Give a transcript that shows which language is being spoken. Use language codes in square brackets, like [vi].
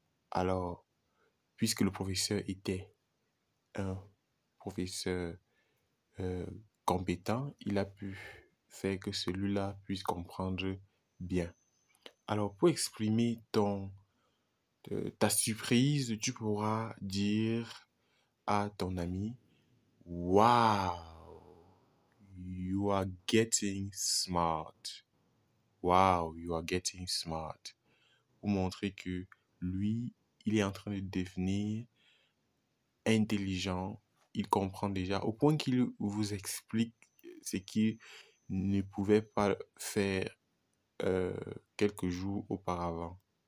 [fr] Alors, puisque le professeur était un professeur compétent, il a pu faire que celui-là puisse comprendre bien. Alors, pour exprimer ta surprise, tu pourras dire à ton ami, [en] Wow, you are getting smart. Wow, you are getting smart. [fr] Pour montrer que lui, il est en train de devenir intelligent. Il comprend déjà au point qu'il vous explique ce qu'il ne pouvait pas faire quelques jours auparavant.